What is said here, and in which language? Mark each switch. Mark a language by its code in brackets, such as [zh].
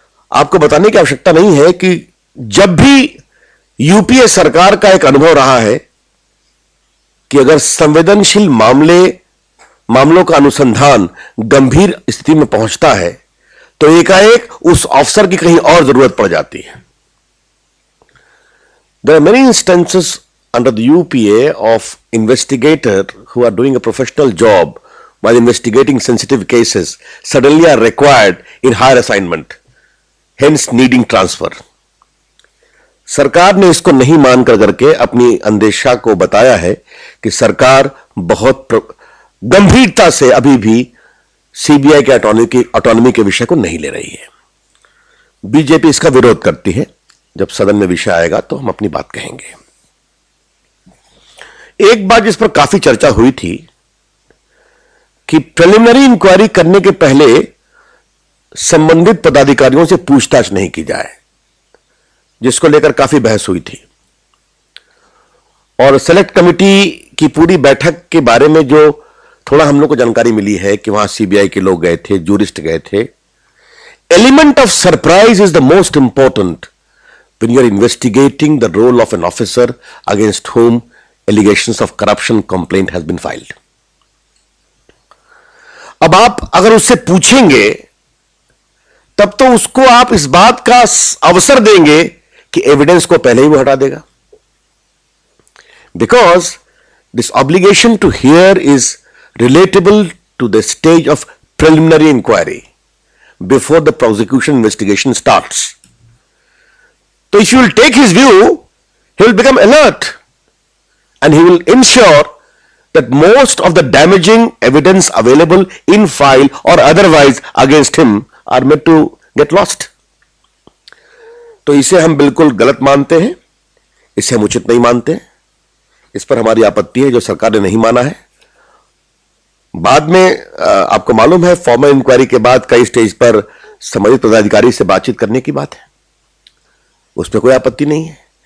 [hi] आपको बताने की आवश्यकता नहीं है कि जब भी यूपीए सरकार का एक अनुभव रहा है कि अगर संवेदनशील मामलों का अनुसंधान गंभीर स्थिति में पहुंचता है तो एकाएक उस अफसर की कहीं और जरूरत पड़ जाती है। [en] There are many instances under the UPA of investigators who are doing a professional job while investigating sensitive cases suddenly are required in higher assignment, hence needing transfer. [hi] सरकार ने इसको नहीं मान करके अपनी अंदेशा को बताया है कि सरकार बहुत गंभीरता से अभी भी सीबीआई के ऑटोनॉमी के विषय को नहीं ले रही है। बीजेपी इसका विरोध करती है। जब सदन में विषय आएगा तो हम अपनी बात कहेंगे। एक बात जिस पर काफी चर्चा हुई थी कि प्रिलिमिनरी इंक्वायरी करने के पहले संबंधित पदाधिकारियों से पूछताछ नहीं की जाए, जिसको लेकर काफी बहस हुई थी। और सेलेक्ट कमेटी की पूरी बैठक के बारे में जो थोड़ा हम लोग को जानकारी मिली है कि वहां सीबीआई के लोग गए थे, जूरिस्ट गए थे। [en] Element of surprise is the most important when you are investigating the role of an officer against whom allegations of corruption complaint has been filed. [hi] अब आप अगर उससे पूछेंगे तब तो उसको आप इस बात का अवसर देंगे कि एविडेंस को पहले ही वो हटा देगा। [en] Because this obligation to hear is relatable to the stage of preliminary inquiry before the prosecution investigation starts. So if you will take his view, he will become alert and he will ensure that most of the damaging evidence available in file or otherwise against him are made to get lost. [hi] तो इसे हम बिल्कुल गलत मानते हैं, इसे हम उचित नहीं मानते हैं। इस पर हमारी आपत्ति है जो सरकार ने नहीं माना है। बाद में आपको मालूम है फॉर्मल इंक्वायरी के बाद कई स्टेज पर संबंधित पदाधिकारी से बातचीत करने की बात है, उसमें कोई आपत्ति नहीं है।